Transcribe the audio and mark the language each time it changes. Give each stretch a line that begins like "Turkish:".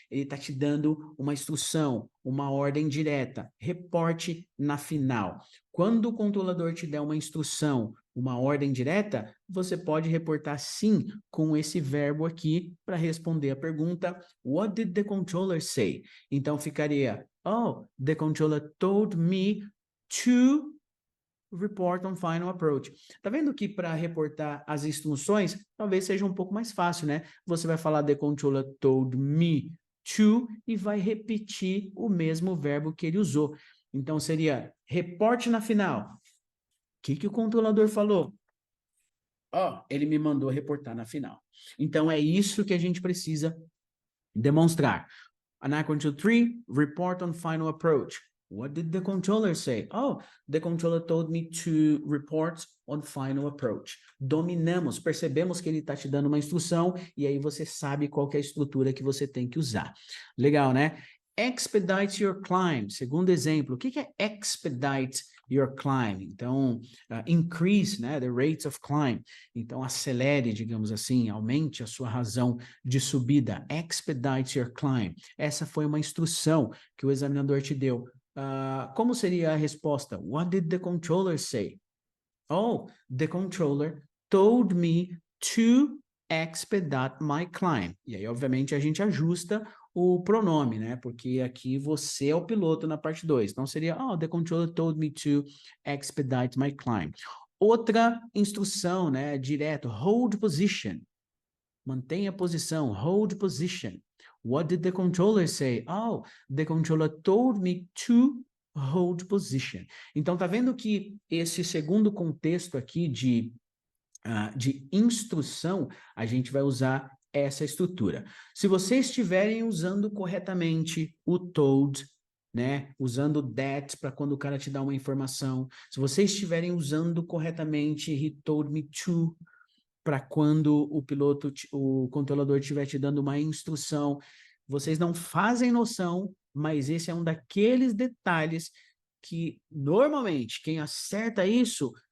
Portuguese: Ele está te dando uma instrução, uma ordem direta, reporte na final. Quando o controlador te der uma instrução, uma ordem direta, você pode reportar sim com esse verbo aqui para responder a pergunta,
English: what did the controller say?
Portuguese: Então ficaria,
English: oh, the controller told me to report on final approach.
Portuguese: Tá vendo que para reportar as instruções, talvez seja um pouco mais fácil, né? Você vai falar
English: the controller told me to
Portuguese: e vai repetir o mesmo verbo que ele usou. Então seria reporte na final. O que o controlador falou? Ele me mandou reportar na final. Então é isso que a gente precisa demonstrar.
English: Anacron 3, report on final approach. What did the controller say? Oh, the controller told me to report on final approach.
Portuguese: Dominamos, percebemos que ele está te dando uma instrução e aí você sabe qual que é a estrutura que você tem que usar. Legal, né?
English: Expedite your climb.
Portuguese: Segundo exemplo, o que é
English: expedite your climb? Então, increase, né, the rate of climb.
Portuguese: Então, acelere, digamos assim, aumente a sua razão de subida.
English: Expedite your climb.
Portuguese: Essa foi uma instrução que o examinador te deu. Como seria a resposta?
English: What did the controller say? Oh, the controller told me to expedite my climb.
Portuguese: E aí, obviamente, a gente ajusta o pronome, né? Porque aqui você é o piloto na parte 2. Então, seria,
English: oh, the controller told me to expedite my climb.
Portuguese: Outra instrução, né? Direto, hold position. Mantenha a posição, hold position.
English: What did the controller say? Oh, the controller told me to hold position.
Portuguese: Então, tá vendo que esse segundo contexto aqui de instrução, a gente vai usar essa estrutura. Se vocês estiverem usando corretamente o told, né, usando that para quando o cara te dá uma informação, se vocês estiverem usando corretamente
English: he told me to,
Portuguese: para quando o controlador estiver te dando uma instrução, vocês não fazem noção, mas esse é um daqueles detalhes que, normalmente, quem acerta isso,